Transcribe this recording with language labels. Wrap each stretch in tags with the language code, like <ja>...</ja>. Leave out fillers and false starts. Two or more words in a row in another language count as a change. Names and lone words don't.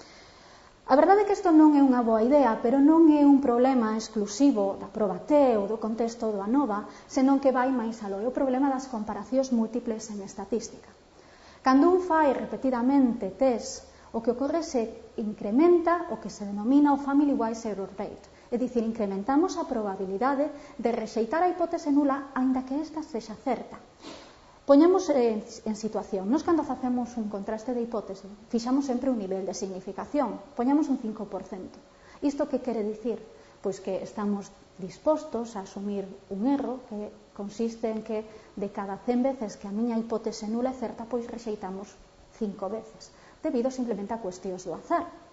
<gl>A verdade é que isto non é unha boa idea, pero non é un problema exclusivo da proba T ou do contexto do ANOVA, senón que vai máis aló. É o problema das comparacións múltiples en estatística. Cando un fai repetidamente test, o que ocorre se incrementa o que se denomina o</gl> <en>family wise error rate,</en> <gl>é dicir, incrementamos a probabilidade de rexeitar a hipótese nula aínda que esta sexa certa. Poñamos en situación, nós cando facemos un contraste de hipótese, fixamos sempre un nivel de significación, poñamos un 5%. Isto que quere dicir? Pois que estamos dispostos a asumir un erro que consiste en que de cada 100 veces que a miña hipótese nula é certa, pois rexeitamos 5 veces, debido simplemente a cuestións do azar.</gl>